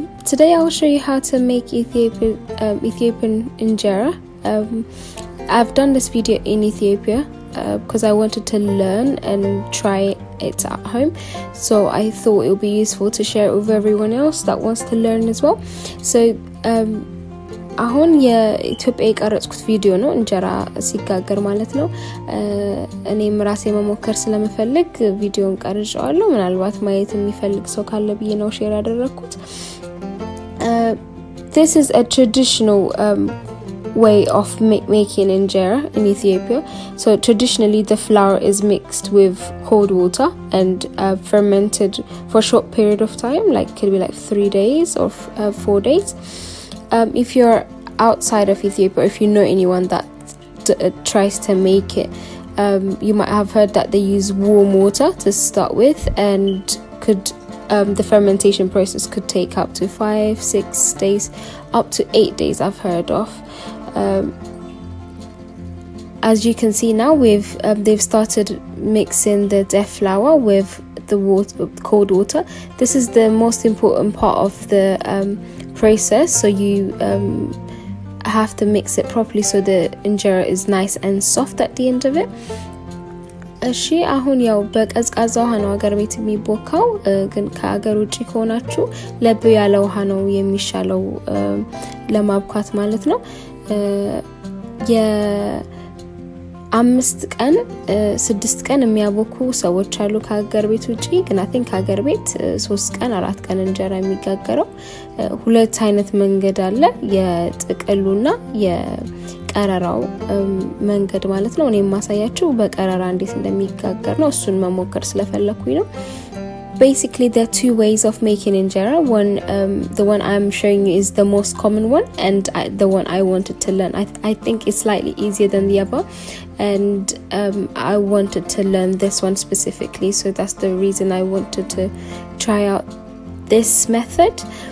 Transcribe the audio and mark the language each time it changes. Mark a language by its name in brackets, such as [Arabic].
[English] Today I will show you how to make Ethiopian injera. I've done this video in Ethiopia because I wanted to learn and try it at home. So I thought it would be useful to share it with everyone else that wants to learn as well. [Amharic] So አሁን የኢትዮጵያ የቀረጽኩት ቪዲዮ ነው እንጀራ ሲጋገር ማለት ነው እኔም ራሴ መሞከር ስለምፈልግ ቪዲዮን ቀርጬዋለሁ ምናልባት ማየት የሚፈልግ ሰው ካለ ብዬ ነው ሼር ያደረኩት [English] This is a traditional way of making injera in Ethiopia. So traditionally the flour is mixed with cold water and fermented for a short period of time, like could be like 3 days or 4 days. If you're outside of Ethiopia, if you know anyone that tries to make it, you might have heard that they use warm water to start with, and the fermentation process could take up to 5-6 days, up to 8 days I've heard of. As you can see now, they've started mixing the Teff flour with the cold water. This is the most important part of the process, so you have to mix it properly so the injera is nice and soft at the end of it. [Amharic] እሺ አሁን ያው በቀዝቃዛ ውሃ ነው አገር ቤት የሚቦካው ግን ከአገር ውጪ ከሆናችሁ ለብ ያለ ውሃ ነው የሚሻለው ለማብኳት ማለት ነው የ5 ቀን 6 ቀን የሚያቦኩ ሰዎች አሉ ከአገር ቤት ውጪ ግን [English] I think [Amharic] አገር ቤት 3 ቀን 4 ቀን እንጀራ የሚጋገረው ሁለት አይነት መንገድ አለ የጥቅሉና የቀረራው መንገድ ማለት ነው እኔ ማሳያችሁ በቀረራ እንዴት እንደሚጋገር ነው እሱን መሞከር ስለፈለኩኝ ነው [English] Basically, there are 2 ways of making injera. The one I'm showing you is the most common one, and the one I wanted to learn. I think it's slightly easier than the other, and I wanted to learn this one specifically. So that's the reason I wanted to try out this method.